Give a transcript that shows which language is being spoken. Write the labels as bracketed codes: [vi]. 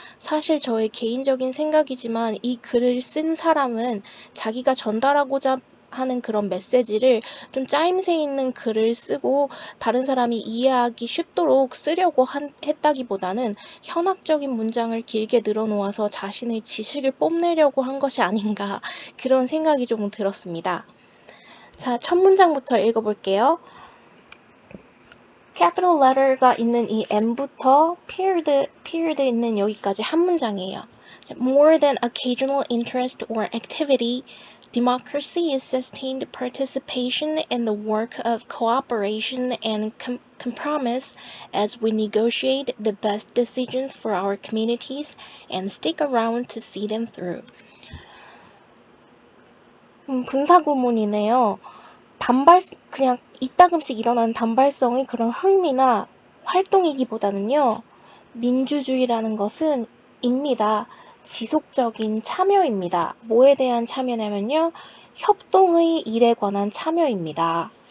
[ko] 사실 저의 개인적인 생각이지만 이 글을 쓴 사람은 자기가 전달하고자 하는 그런 메시지를 좀 짜임새 있는 글을 쓰고 다른 사람이 이해하기 쉽도록 쓰려고 했다기보다는 현학적인 문장을 길게 늘어놓아서 자신의 지식을 뽐내려고 한 것이 아닌가 그런 생각이 조금 들었습니다. 자, 첫 문장부터 읽어볼게요. capital letter가 있는 이 M부터 period 있는 여기까지 한 문장이에요. [en] More than occasional interest or activity, democracy is sustained participation in the work of cooperation and compromise as we negotiate the best decisions for our communities and stick around to see them through. [ko] 분사구문이네요. 그냥 이따금씩 일어나는 단발성의 그런 흥미나 활동이기보다는요, 민주주의라는 것은 입니다. 지속적인 참여입니다. 뭐에 대한 참여냐면요, 협동의 일에 관한 참여입니다.